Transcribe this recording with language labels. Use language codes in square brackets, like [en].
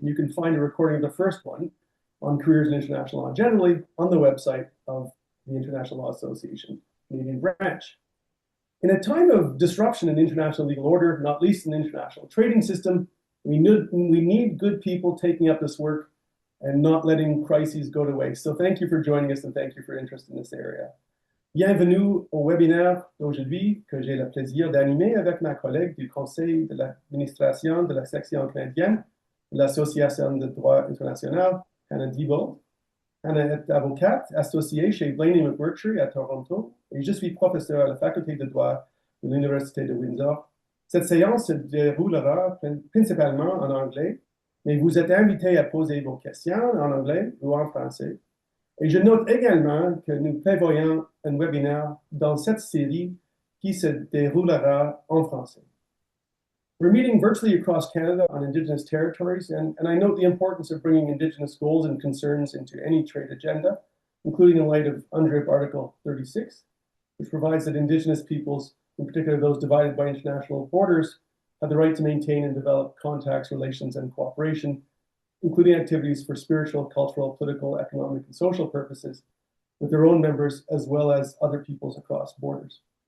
[en] You can find a recording of the first one on careers in international law generally on the website of the International Law Association, Canadian branch. In a time of disruption in international legal order, not least in the international trading system, we need good people taking up this work and not letting crises go to waste. So thank you for joining us and thank you for your interest in this area. [fr] Bienvenue au webinaire d'aujourd'hui que j'ai le plaisir d'animer avec ma collègue du Conseil de l'administration de la section canadienne de l'Association de droit international, Hannah Diebold. Hannah est avocate associée chez Blaney McMurtry à Toronto et je suis professeur à la faculté de droit de l'Université de Windsor. Cette séance se déroulera principalement en anglais, mais vous êtes invités à poser vos questions en anglais ou en français. Et je note également que nous prévoyons un webinaire dans cette série qui se déroulera en français. [en] We're meeting virtually across Canada on Indigenous territories, and I note the importance of bringing Indigenous goals and concerns into any trade agenda, including in light of UNDRIP Article 36, which provides that Indigenous peoples, in particular those divided by international borders, have the right to maintain and develop contacts, relations, and cooperation, including activities for spiritual, cultural, political, economic, and social purposes with their own members, as well as other peoples across borders.